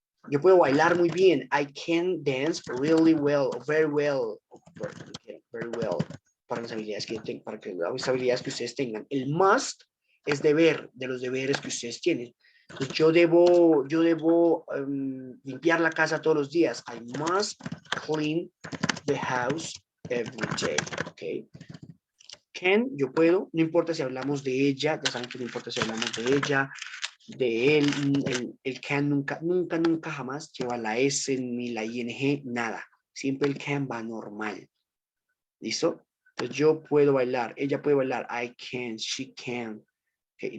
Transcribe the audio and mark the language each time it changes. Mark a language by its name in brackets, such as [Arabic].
[Spanish] Yo puedo bailar muy bien. [English] I can dance really well, very well, [Spanish] very well, para las habilidades que tengan, para que las habilidades que ustedes tengan. El must es deber, de los deberes que ustedes tienen. Entonces, yo debo limpiar la casa todos los días. [English] I must clean the house every day. Okay. [Spanish] Can, yo puedo, no importa si hablamos de ella, ya saben que no importa si hablamos de ella, de él, el can nunca jamás lleva la S ni la ING, nada. Siempre el can va normal. ¿Listo? Entonces yo puedo bailar, ella puede bailar, [English] I can, she can. [Spanish] Okay.